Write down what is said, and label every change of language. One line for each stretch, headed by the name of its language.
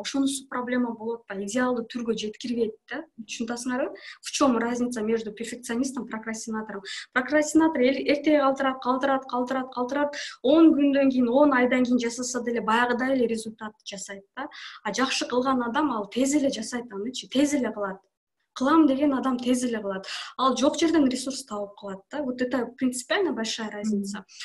Kyrgyz: Ошонусу проблема болот да. Идеалдуу түргө жеткирбейт да. Түшүнөсүңөрбү?
Russian: В чем разница между перфекционистом и прокрастинатором?
Kyrgyz: Прокрастинатор эртеге калтырат, 10 күндөн кийин, 10 айдан кийин жасаса деле баягыдай эле результат жасайт да. А жакшы кылган адам ал тез эле жасайт анычы, тез эле кылат. Кылам деген адам тез эле кылат. Ал жок жерден ресурс табып кылат да.
Russian: Вот это принципиально большая разница.